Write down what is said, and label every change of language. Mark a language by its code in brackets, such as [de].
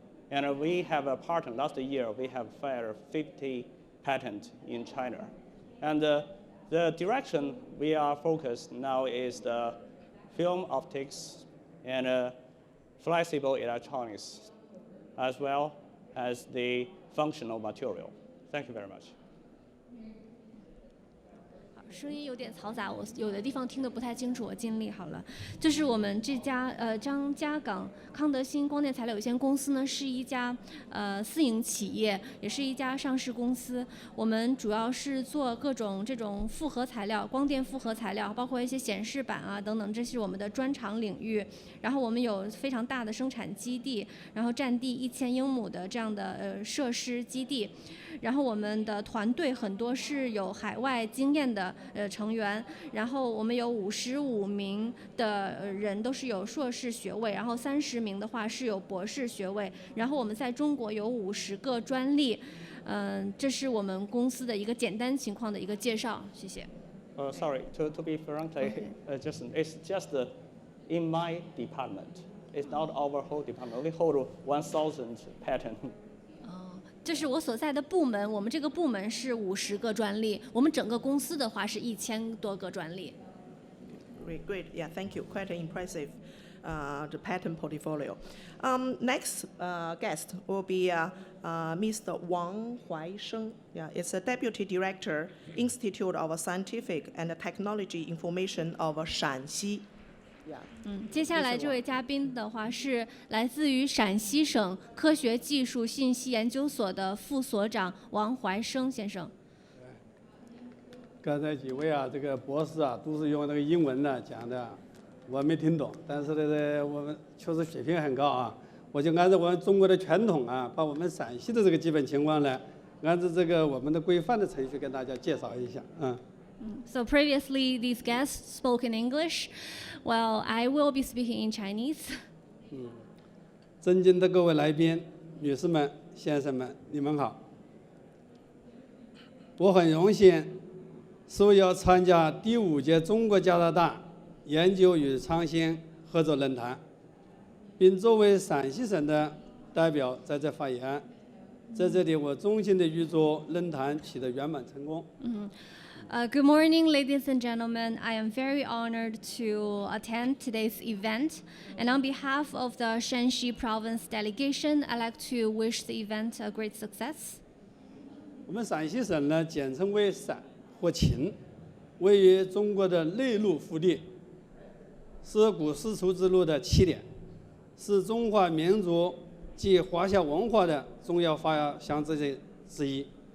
[en] And we have a partner. Last year, we have filed 50 patents in China. And the direction we are focused now is the film optics and flexible electronics, as well as the functional material. Thank you very much. [zh] 声音有点嘈杂，我有的地方听得不太清楚，我尽力好了。就是我们这家张家港康德新光电材料有限公司呢，是一家私营企业，也是一家上市公司。我们主要是做各种这种复合材料、光电复合材料，包括一些显示板啊等等，这是我们的专长领域。然后我们有非常大的生产基地，然后占地1000英亩的这样的设施基地。然后我们的团队很多是有海外经验的成员，然后我们有55名的人都是有硕士学位，然后30名的话是有博士学位，然后我们在中国有50个专利。这是我们公司的一个简单情况的一个介绍，谢谢。 [en] Sorry, to be frankly, it's just in my department. It's not our whole department. We hold 1,000 patents. [zh] 这是我所在的部门，我们这个部门是50个专利，我们整个公司的话是1000多个专利。 [en] Great, yeah, thank you. Quite impressive, the patent portfolio. Next guest will be Mr. Wang Huaisheng. Yeah, it's a Deputy Director, Institute of Scientific and Technology Information of Shanxi. [zh] 接下来这位嘉宾的话是来自于陕西省科学技术信息研究所的副所长王怀生先生。刚才几位这个博士都是用那个英文呢讲的，我没听懂，但是呢，我们确实水平很高我就按照我们中国的传统把我们陕西的这个基本情况呢，按照这个我们的规范的程序跟大家介绍一下 [en] So previously, these guests spoke in English. Well, I will be speaking in Chinese. [zh] 尊敬的各位来宾、女士们、先生们，你们好。我很荣幸受邀参加第5届中国加拿大研究与创新合作论坛，并作为陕西省的代表在这发言。在这里，我衷心的预祝论坛取得圆满成功。 [en] Good morning, ladies and gentlemen. I am very honored to attend today's event. And on behalf of the Shanxi Province delegation, I'd like to wish the event a great success. [zh] 我们陕西省呢，简称为陕或秦，位于中国的内陆腹地，是古丝绸之路的起点，是中华民族及华夏文化的重要发祥之一。